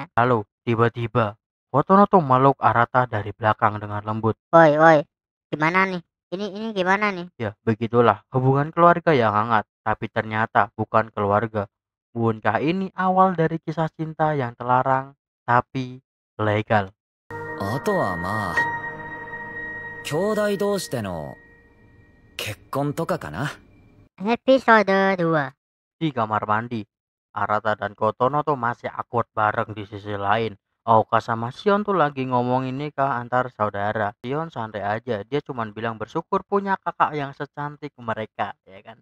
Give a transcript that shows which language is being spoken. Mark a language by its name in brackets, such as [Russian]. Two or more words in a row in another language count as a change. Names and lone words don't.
[Indonesian] Lalu, tiba-tiba, Kotono tuh meluk Arata dari belakang dengan lembut. Woi, woi, gimana nih? Ini gimana nih? Ya, begitulah hubungan keluarga yang hangat. Tapi ternyata bukan keluarga. Bukankah ini awal dari kisah cinta yang terlarang, tapi legal? [Japanese] あとはまあ兄弟同士での結婚とかかな。 [Indonesian] Episode 2. Di kamar mandi, Arata dan Kotono tuh masih akur bareng di sisi lain. Aoka sama Sion tuh lagi ngomongin nikah antar saudara. Sion santai aja, dia cuma bilang bersyukur punya kakak yang secantik mereka, ya kan.